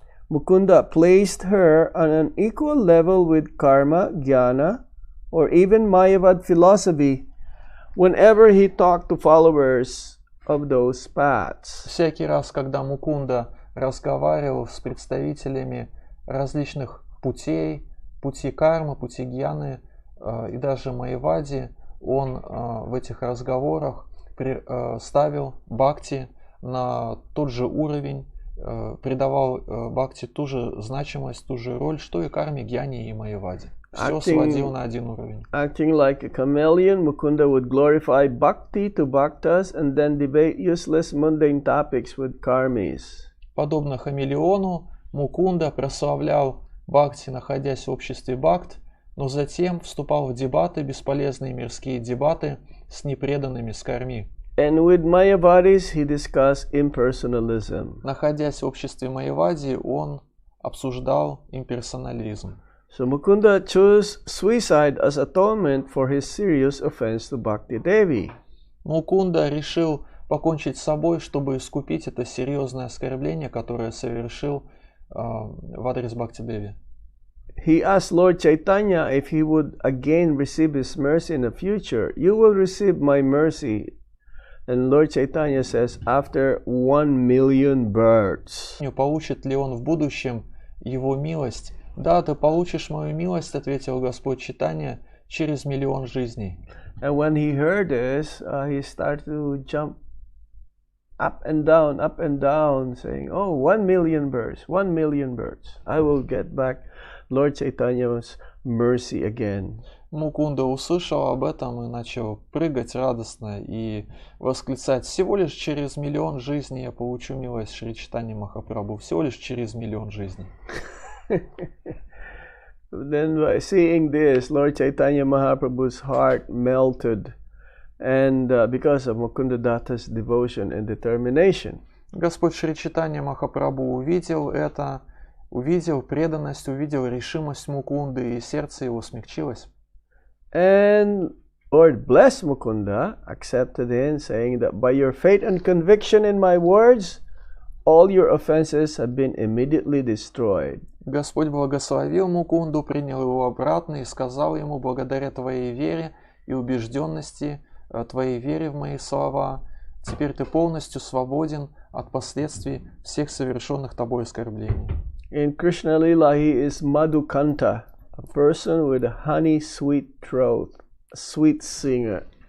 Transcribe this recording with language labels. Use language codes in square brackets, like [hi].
[en] Mukunda placed her on an equal level with karma, jnana, or even Mayavad philosophy whenever he talked to followers of those paths. [ru] Всякий раз, когда Мукунда разговаривал с представителями различных путей, пути кармы, пути гьяны и даже майявади, он в этих разговорах ставил бхакти на тот же уровень, придавал бхакти ту же значимость, ту же роль, что и карме, гьяне и майявади. Все сводил на один уровень. [en] Acting like a chameleon, Mukunda would glorify bhakti to bhaktas and then debate useless mundane topics with karmis. [ru] Подобно хамелеону, Мукунда прославлял бхакти, находясь в обществе бхакт, но затем вступал в дебаты, бесполезные мирские дебаты с непреданными скарми. [en] And with Mayavadis, he discussed impersonalism. [ru] Находясь в обществе майявади, он обсуждал имперсонализм. [en] So Mukunda chose suicide as atonement for his serious offense to Bhakti Devi. [ru] Мукунда решил покончить с собой, чтобы искупить это серьезное оскорбление, которое совершил в адрес Бхакти Деви. [en] He asked Lord Chaitanya if he would again receive his mercy in the future. You will receive my mercy. And Lord Chaitanya says, after 1 million births. [ru] Получит ли он в будущем его милость? Да, ты получишь мою милость, ответил Господь Чайтанья, через 1 000 000 жизней. [en] And when he heard this, he started to jump up and down, saying, oh, 1 million births, 1 million births. I will get back Lord Chaitanya's mercy again. [ru] Мукунда услышал об этом и начал прыгать радостно и восклицать: всего лишь через 1 000 000 жизней я получу милость Шри Чайтаньи Махапрабху, всего лишь через 1 000 000 жизней. [en] Then by seeing this, Lord Chaitanya Mahaprabhu's heart melted, and because of Mukunda Datta's devotion and determination. [ru] Господь Шри Чайтанья Махапрабху увидел это, увидел преданность, увидел решимость Мукунды, и сердце его смягчилось. [en] And Lord blessed Mukunda, accepted him, saying that by your faith and conviction in my words, all your offenses have been immediately destroyed. [ru] Господь благословил Мукунду, принял его обратно и сказал ему: благодаря твоей вере и убежденности, твоей вере в мои слова, теперь ты полностью свободен от последствий всех совершенных тобой оскорблений. [en] In Krishna Lila, he is Madhukanta, a person with a honey sweet throat, a sweet singer.